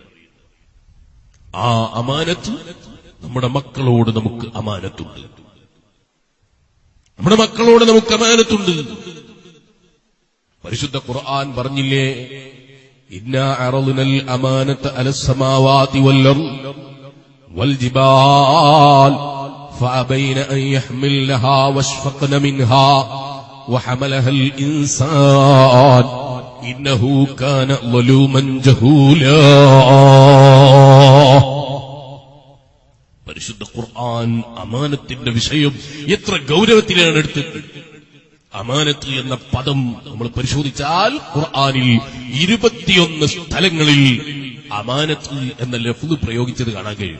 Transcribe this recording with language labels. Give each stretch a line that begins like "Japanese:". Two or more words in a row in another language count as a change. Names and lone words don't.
Malayalam: ആ അമാനത്ത് നമ്മുടെ മക്കളോട് നമുക്ക് അമാനത്തുണ്ട്. നമ്മുടെ മക്കളോട് നമുക്ക് അമാനത്തുണ്ട്. പരിശുദ്ധ ഖുർആൻ പറഞ്ഞില്ലേ,
Arabic: إنا عرضنا الأمانة على السماوات والأرض والجبال فأبين أن يحملنها واشفقن منها وحملها الإنسان إنه كان ظلوما جهولا.
Malayalam: പരിശുദ്ധ ഖുർആൻ അമാനത്തിന്റെ വിഷയം എത്ര ഗൗരവത്തിലാണ് എടുത്തത്. അമാനത്ത് എന്ന പദം നമ്മൾ പരിശോധിച്ചാൽ ഖുർആനിൽ 21 സ്ഥലങ്ങളിൽ അമാനത്ത് എന്ന ലഫ്ദ് പ്രയോഗിച്ചത് കാണാൻ കഴിയും.